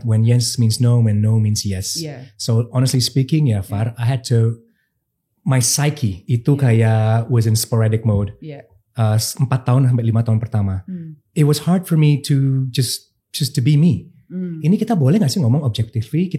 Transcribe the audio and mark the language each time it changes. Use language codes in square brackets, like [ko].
[en] When yes means no, when no means yes. [id] Iya. [en] So honestly speaking ya Far, I had to, my psyche itu kayak was in sporadic mode. [id] Iya. 4 tahun sampai 5 tahun pertama. [en] It was hard for me to just to be me. [id] Ini kita boleh gak sih ngomong objectively?